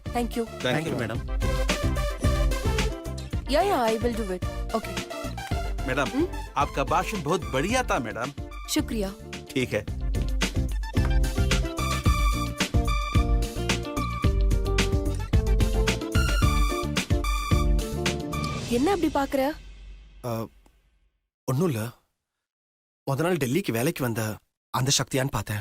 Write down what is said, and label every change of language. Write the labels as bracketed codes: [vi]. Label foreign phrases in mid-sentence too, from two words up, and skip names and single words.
[en] thank you. thank you madam. yeah I will do it. okay. [hi] मैडम आपका भाषण बहुत बढ़िया था मैडम. शुक्रिया. ठीक है. [ta] என்ன அப்படி பாக்குற? ஒன்றும் இல்லை, முத நாள் டெல்லிக்கு வேலைக்கு வந்த அந்த சக்தியான்னு பார்த்தேன்.